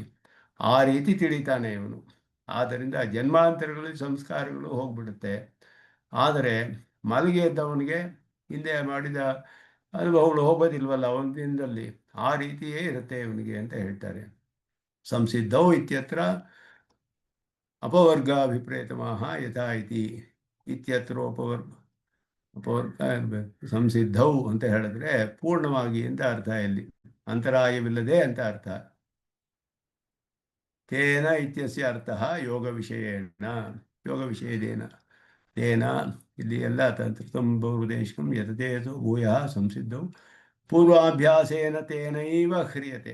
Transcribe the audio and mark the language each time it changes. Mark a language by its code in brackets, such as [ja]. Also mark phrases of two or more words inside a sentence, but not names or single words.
[kn] ಆ ರೀತಿ ತಿಳಿತಾನೆ ಇವನು. ಆದ್ದರಿಂದ ಜನ್ಮಾಂತರಗಳಲ್ಲಿ ಸಂಸ್ಕಾರಗಳು ಹೋಗ್ಬಿಡುತ್ತೆ. ಆದರೆ ಮಲಗಿ ಎದ್ದವನಿಗೆ ಹಿಂದೆ ಮಾಡಿದ ಅನುಭವಗಳು ಹೋಗೋದಿಲ್ವಲ್ಲ ಒಂದು ದಿನದಲ್ಲಿ, ಆ ರೀತಿಯೇ ಇರುತ್ತೆ ಇವನಿಗೆ ಅಂತ ಹೇಳ್ತಾರೆ. [sa] ಸಂಸಿದ್ಧೌ ಇತ್ಯತ್ರ ಅಪವರ್ಗಾಭಿಪ್ರೇತಮಃ ಯಥಾ ಇತಿ ಇತ್ಯತ್ರ [kn] ಅಪವರ್ಗ ಇರಬೇಕು. ಸಂಸಿದ್ಧೌ ಅಂತ ಹೇಳಿದ್ರೆ ಪೂರ್ಣವಾಗಿ ಅಂತ ಅರ್ಥ, ಇಲ್ಲಿ ಅಂತರಾಯವಿಲ್ಲದೆ ಅಂತ ಅರ್ಥ. [sa] ತೇನ ಇತ್ಯಸ್ಯ ಅರ್ಥ ಯೋಗ ವಿಷಯೇಣ, ಯೋಗ ವಿಷಯದೇನ ತೇನ, [kn] ಇಲ್ಲಿ ಎಲ್ಲ [sa] ತಂತ್ರತಂಬಹುದೇಶಕಂ ಯತತೇತು ಭೂಯಃ ಸಂಸಿದ್ಧೌ ಪೂರ್ವಾಭ್ಯಾಸೇನ ತೇನೈವ ಹ್ರಿಯತೆ.